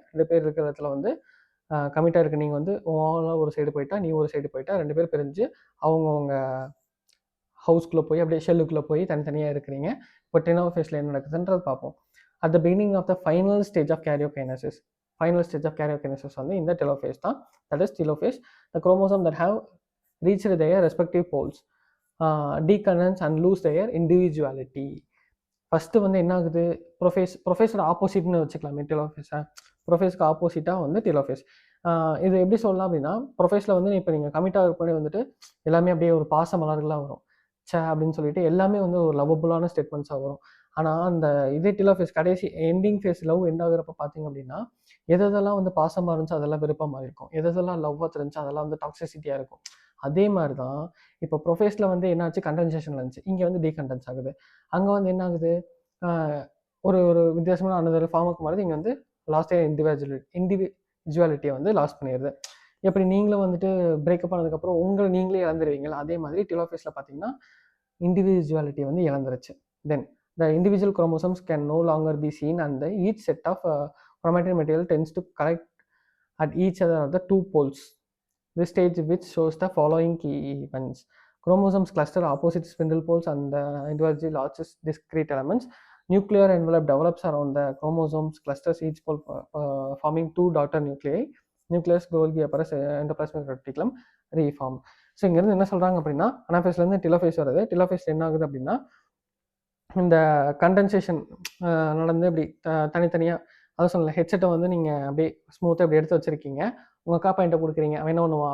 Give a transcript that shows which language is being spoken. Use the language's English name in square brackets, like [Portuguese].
[Tamil] 2 பேர் இருக்கிற இடத்துல வந்து கமிட்டாக இருக்குது. நீங்கள் வந்து ஒரு சைடு போயிட்டா, நீ ஒரு சைடு போயிட்டா, 2 பேர் பிரிஞ்சு அவங்கவுங்க ஹவுஸ்குள்ளே போய் அப்படியே ஷெல்லுக்குள்ளே போய் தனித்தனியாக இருக்கிறீங்க. இப்போ டெலோஃபேஸில் என்ன நடக்குதுன்றது பார்ப்போம். At the beginning of the final stage of karyokinesis. Final stage of karyokinesis வந்து இந்த டெலோஃபேஸ் தான். [English] That is telophase. The chromosome that have reached their respective poles decondense and lose their individuality. [Tamil] First வந்து என்ன ஆகுது? ப்ரொஃபேஸோட ஆப்போசிட்னு வச்சுக்கலாமே டெலோஃபேஸை. ப்ரொஃபேஸ்க்கு ஆப்போசிட்டாக வந்து telophase. இது எப்படி சொல்லலாம் அப்படின்னா, ப்ரொஃபேஸில் வந்து இப்போ நீங்கள் கமிட் ஆகிறதுக்கு முன்னாடி வந்துட்டு எல்லாமே அப்படியே ஒரு பாச மலர்களாக வரும். அப்படின்னு சொல்லிட்டு எல்லாமே வந்து ஒரு லவ்வபுளான ஸ்டேட்மெண்ட்ஸாக வரும். ஆனால் அந்த இதே டெலோஃபேஸ் கடைசி எண்டிங் ஃபேஸ் லவ் எண்ட் ஆகுறப்ப பார்த்தீங்க அப்படின்னா, எதெல்லாம் வந்து பாசமாக இருந்துச்சு அதெல்லாம் விருப்பமாக இருக்கும். எதெல்லாம் லவ்வாக இருந்துச்சு அதெல்லாம் வந்து டாக்ஸிசிட்டியாக இருக்கும். அதே மாதிரி தான் இப்போ ப்ரொஃபேஸில் வந்து என்னாச்சு? கண்டென்சேஷன் இருந்துச்சு. இங்கே வந்து டீகண்டென்ஸ் ஆகுது. அங்கே வந்து என்ன ஆகுது? ஒரு ஒரு வித்தியாசமான அனதர் ஃபார்முக்கு மாதிரி இங்கே வந்து லாஸ்ட் இண்டிவிஜுவாலிட்டியை வந்து லாஸ் பண்ணிடுது. எப்படி நீங்களும் வந்துட்டு பிரேக்கப் ஆனதுக்கப்புறம் உங்களை நீங்களே இழந்துருவீங்களா? அதே மாதிரி டெலோஃபேஸில் பார்த்தீங்கன்னா இண்டிவிஜுவாலிட்டி வந்து இழந்துருச்சு. [English] Then the individual chromosomes can no longer be seen and each set of chromatin material tends to collect at each other of the 2 poles. This stage which shows the following key events. Chromosomes cluster opposite spindle poles and the individual largest discrete elements. Nuclear envelope develops around the chromosomes clusters, each pole forming 2 daughter nuclei. Nucleus, Golgi apparatus, endoplasmic reticulum reform. [Tamil] So இங்கேருந்து என்ன சொல்கிறாங்க அப்படின்னா, அனாஃபேஸ்லேருந்து telophase வருது. டெலோஃபேஸில் என்ன ஆகுது அப்படின்னா, இந்த condensation நடந்து இப்படி தனித்தனியாக அதான் சொல்லலை ஹெட்செட்டை வந்து நீங்கள் அப்படியே ஸ்மூத்தாக இப்படி எடுத்து வச்சுருக்கீங்க. உங்கள் அக்கா பையன்ட்ட கொடுக்குறீங்க. அவன் என்ன பண்ணுவான்?